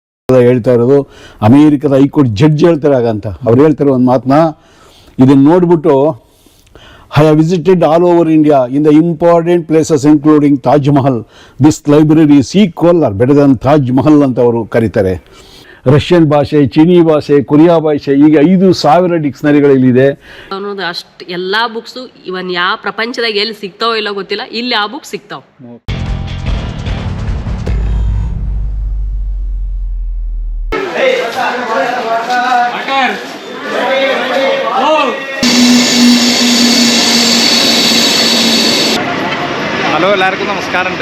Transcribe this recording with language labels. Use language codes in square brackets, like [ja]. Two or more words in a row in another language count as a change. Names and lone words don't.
[kn] ಹೇಳ್ತಾ ಇರೋದು ಅಮೇರಿಕದ [en] High Court judge [kn] ಹೇಳ್ತಾರೆ ಹಾಗಂತ. ಅವ್ರು ಹೇಳ್ತಾರೆ ಒಂದು ಮಾತನ್ನ, ಇದನ್ನು ನೋಡ್ಬಿಟ್ಟು [en] I have visited all over India in the important places including Taj Mahal. This library is equal or better than Taj Mahal [kn] ಅಂತ ಅವರು ಕರೀತಾರೆ. ರಷ್ಯನ್ ಭಾಷೆ, ಚೀನಿ ಭಾಷೆ, ಕೊರಿಯಾ ಭಾಷೆ, ಈಗ 5,000 ಡಿಕ್ಷನರಿಗಳಲ್ಲಿದೆ. ಅನ್ನೋದು ಅಷ್ಟು ಎಲ್ಲ ಬುಕ್ಸು ಇವನ್ ಯಾವ ಪ್ರಪಂಚದಾಗ ಎಲ್ಲಿ ಸಿಗ್ತಾವೋ ಇಲ್ಲ ಗೊತ್ತಿಲ್ಲ, ಇಲ್ಲಿ ಆ ಬುಕ್ ಸಿಗ್ತಾವ. [ml] ഹലോ, എല്ലാവർക്കും നമസ്കാരമുണ്ട്.